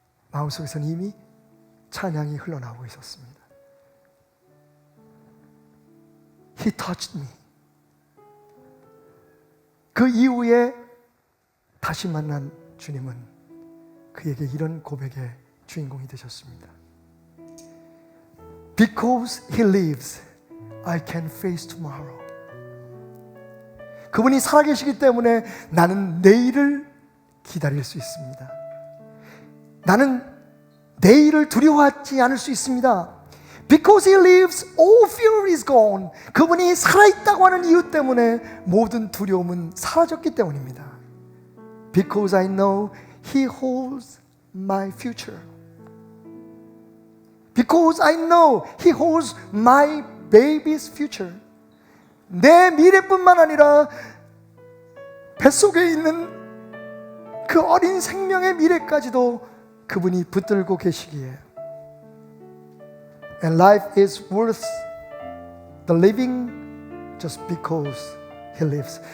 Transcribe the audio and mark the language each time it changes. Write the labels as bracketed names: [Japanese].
[Korean] 마음속에서는 이미 찬양이 흘러나오고 있었습니다. [English] He touched me. [Korean] 그 이후에 다시 만난 주님은 그에게 이런 고백의 주인공이 되셨습니다. [English] Because He lives, I can face tomorrow. [Korean] 그분이 살아계시기 때문에 나는 내일을 기다릴 수 있습니다. 나는 내일을 두려워하지 않을 수 있습니다. [English] Because He lives, all fear is gone. [Korean] 그분이 살아있다고 하는 이유 때문에 모든 두려움은 사라졌기 때문입니다. [English] Because I know He holds my future. Because I know He holds my baby's future. [Korean] 내 미래뿐만 아니라 뱃속에 있는 그 어린 생명의 미래까지도 그분이 붙들고 계시기에, [English] And life is worth the living just because He lives.